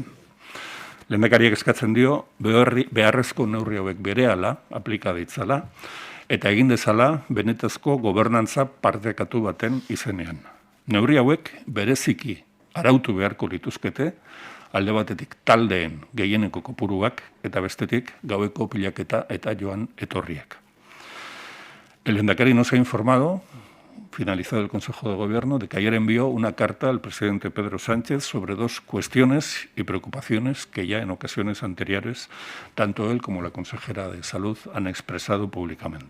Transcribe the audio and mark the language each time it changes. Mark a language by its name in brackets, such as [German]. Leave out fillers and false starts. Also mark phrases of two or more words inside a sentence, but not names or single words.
[Basque] Lehendakariak eskatzen dio beharrezko neurri hauek berehala aplika ditzala eta egin dezala benetazko gobernantza partekatu baten izenean. Neurri hauek bereziki arautu beharko lituzkete, alde batetik taldeen gehieneko kopuruak eta bestetik gaueko pilaketa eta joan etorriak. [Spanish] El lehendakari nos ha informado, finalizado el Consejo de Gobierno, de que ayer envió una carta al presidente Pedro Sánchez sobre dos cuestiones y preocupaciones que ya en ocasiones anteriores tanto él como la consejera de Salud han expresado públicamente.